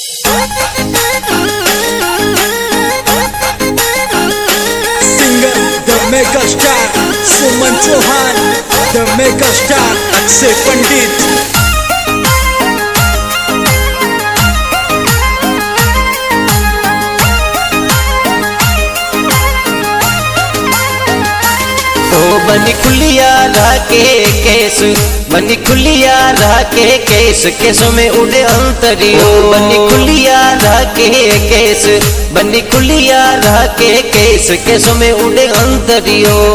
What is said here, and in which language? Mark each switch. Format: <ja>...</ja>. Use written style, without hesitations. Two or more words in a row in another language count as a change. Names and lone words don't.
<en>Singer, the mega star, Suman Chauhan, the mega star, Akshay Pandit.</en> <bgc>बनी खुलिया राके केस, बनी खुलिया राके केस, केसों में उड़े अंतरियो। बनी खुलिया राके केस, बनी खुलिया राके केस, केसों में उड़े अंतरियो।</bgc>